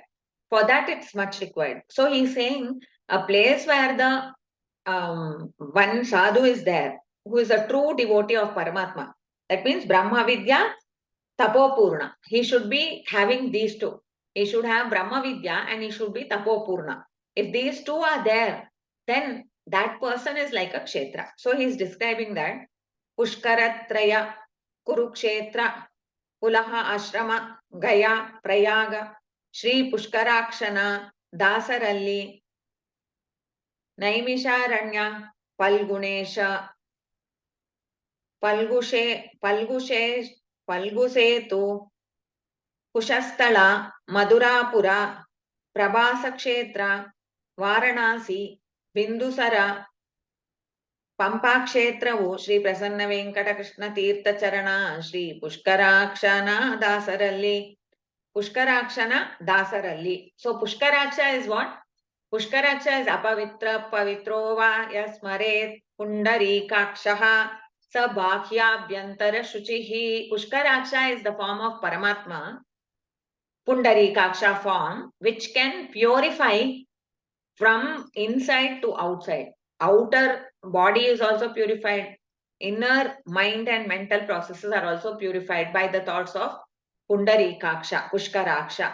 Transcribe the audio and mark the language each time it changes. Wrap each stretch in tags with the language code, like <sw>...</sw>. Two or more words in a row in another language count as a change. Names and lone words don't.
<en>For that, it's much required. So he's saying a place where the one sadhu is there, who is a true devotee of Paramatma. That means Brahma Vidya, Tapopurna. He should be having these two. He should have Brahma Vidya and he should be Tapopurna. If these two are there, then that person is like a Kshetra. So he's describing that Pushkaratraya, Kurukshetra, Pulaha Ashrama, Gaya, Prayaga, Sri Pushkarakshana, Dasaralli, Naimisharanya, Palgunesha, Palgushe, Palgusetu,</en> <kn>ಕುಶಸ್ಥಳ ಮಧುರಾಪುರ ಪ್ರಭಾಸ ಕ್ಷೇತ್ರ ವಾರಣಾಸಿ ಬಿಂದುಸರ ಪಂಪಾಕ್ಷೇತ್ರವು ಶ್ರೀ ಪ್ರಸನ್ನ ವೆಂಕಟಕೃಷ್ಣ ತೀರ್ಥ ಚರಣ ಶ್ರೀ ಪುಷ್ಕರಾಕ್ಷನ ದಾಸರಲ್ಲಿ ಪುಷ್ಕರಾಕ್ಷನ ದಾಸರಲ್ಲಿ.</kn> <en>So Pushkaraksha is what?</en> <sa>ಪುಷ್ಕರಾಕ್ಷ ಇಸ್ ಅಪವಿತ್ರ ಪವಿತ್ರೋ ವಾ ಯಸ್ಮರೇತ್ ಪುಂಡರೀಕಾಕ್ಷಃ ಸ ಬಾಹ್ಯಾಭ್ಯಂತರ ಶುಚಿಃ.</sa> <en>Pushkaraksha is the form of Paramatma, Pundarikaksha form, which can purify from inside to outside. Outer body is also purified. Inner mind and mental processes are also purified by the thoughts of Pundarikaksha, Pushkaraksha.</en>